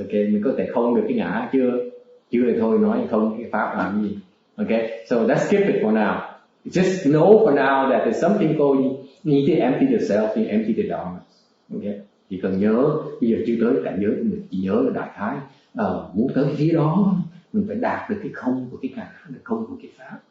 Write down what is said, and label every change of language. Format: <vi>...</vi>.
<vi>Okay, mình có thể không được cái ngã chưa thì thôi nói không cái pháp làm gì.</vi> <en>Okay, so let's skip it for now. Just know for now that there's something called you need to empty yourself, you empty the dharmas.</en> <vi>Okay, chỉ cần nhớ bây giờ chưa tới cảnh giới của mình, chỉ nhớ là đại khái muốn tới cái phía đó mình phải đạt được cái không của cái ngã, được không của cái pháp.</vi>